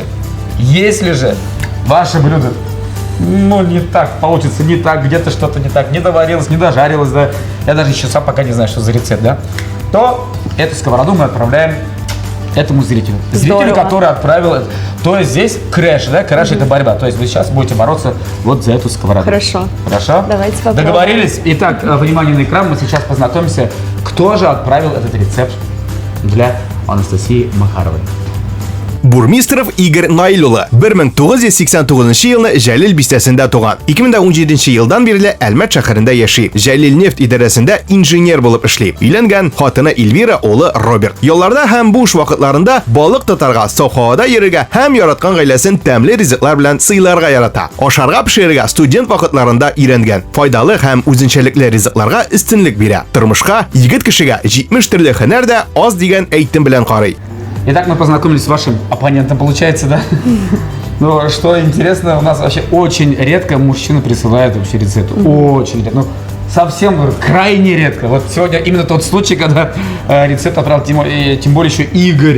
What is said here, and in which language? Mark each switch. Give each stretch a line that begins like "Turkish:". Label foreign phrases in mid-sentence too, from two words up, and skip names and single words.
Russian: Если же ваше блюдо не так получится, не так, где-то что-то не так, не доварилось, не дожарилось, да, я даже еще сам пока не знаю, что за рецепт, да, то эту сковороду мы отправляем этому зрителю. Зрителю, который отправил, то есть здесь крэш, да, крэш это борьба, то есть вы сейчас будете бороться вот за эту сковороду. Хорошо. Хорошо? Давайте попробуем. Договорились? Итак, внимание на экран, мы сейчас познакомимся, кто же отправил этот рецепт для Анастасии Макаровой.
Tatar: Бурмистров Игорь Наилулы 1989 елны Жәлил бистәсендә туган. 2017 елдан бирле Әлмәт шәһәрендә яши. Жәлил нефть идарәсендә инженер булып эшли. Өйләнгән, хатыны Эльвира, улы Роберт. Ялларда һәм буш вакытларында балык тотарга, сафхавада йөрергә һәм яраткан гаиләсен тәмле ризыклар белән сыйларга ярата. Ашарга пешерергә студент вакытларында өйрәнгән. Файдалы һәм үзенчәлекле ризыкларга өстенлек бирә. Тормышка егет кешегә 70 төрле һөнәр дә аз дигән әйтем белән карый.
Russian: Итак, мы познакомились с вашим оппонентом, получается, да? Но что интересно, у нас вообще очень редко мужчины присылают вообще рецепты. Очень редко. Совсем крайне редко. Вот сегодня именно тот случай, когда рецепт отправил тем более еще Игорь.